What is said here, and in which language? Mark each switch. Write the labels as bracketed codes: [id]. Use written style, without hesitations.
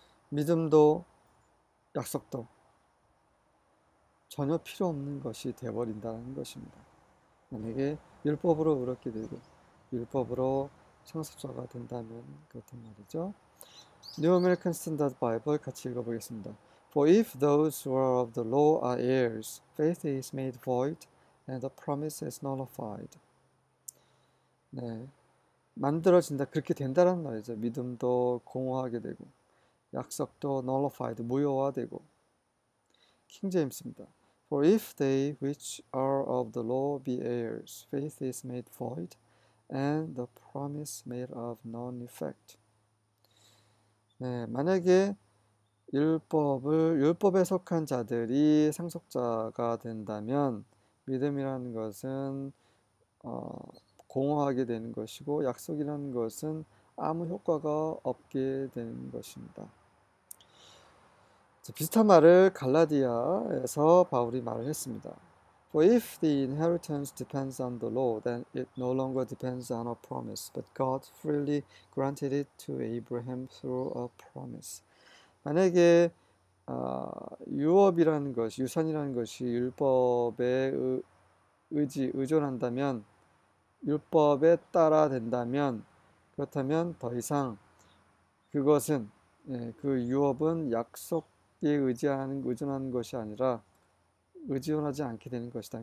[ko] 믿음도 약속도 전혀 필요 없는 것이 되어버린다는 것입니다. 만약에 율법으로 의롭게 되고 율법으로 상속자가 된다면 그렇단 말이죠. [en] New American Standard Bible [ko] 같이 읽어보겠습니다. [en] For if those who are of the law are heirs, faith is made void and the promise is nullified. [ko] 네, 만들어진다, 그렇게 된다는 말이죠. 믿음도 공허하게 되고 약속도 nullified, 무효화되고. 킹제임스입니다. [en] For if they which are of the law be heirs, faith is made void, and the promise made of none effect. [ko] 네, 만약에 율법에 속한 자들이 상속자가 된다면 믿음이라는 것은 공허하게 되는 것이고 약속이라는 것은 아무 효과가 없게 되는 것입니다. 비슷한 말을 갈라디아에서 바울이 말을 했습니다. [en] For if the inheritance depends on the law, then it no longer depends on a promise, but God freely granted it to Abraham through a promise. [ko] 만약에 유업이라는 것이, 유산이라는 것이 율법에 의존한다면, 율법에 따라 된다면, 그렇다면 더 이상 그것은 그 유업은 약속에 의존하는 것이 아니라 의존하지 않게 되는 것이다.